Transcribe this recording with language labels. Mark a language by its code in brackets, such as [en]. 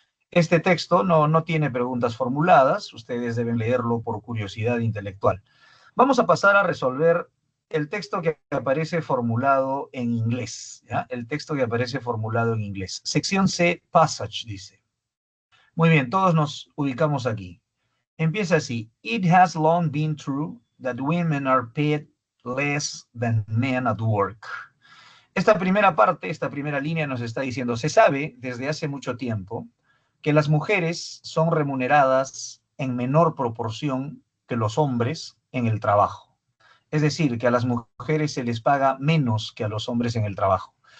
[es] Este texto no tiene preguntas formuladas, ustedes deben leerlo por curiosidad intelectual. Vamos a pasar a resolver el texto que aparece formulado en inglés, ¿ya? El texto que aparece formulado en inglés. Sección C, passage, dice. Muy bien, todos nos ubicamos aquí. Empieza así. [en] It has long been true that women are paid less than men at work. [es] Esta primera parte, esta primera línea nos está diciendo, se sabe desde hace mucho tiempo que las mujeres son remuneradas en menor proporción que los hombres en el trabajo. Es decir, que a las mujeres se les paga menos que a los hombres en el trabajo.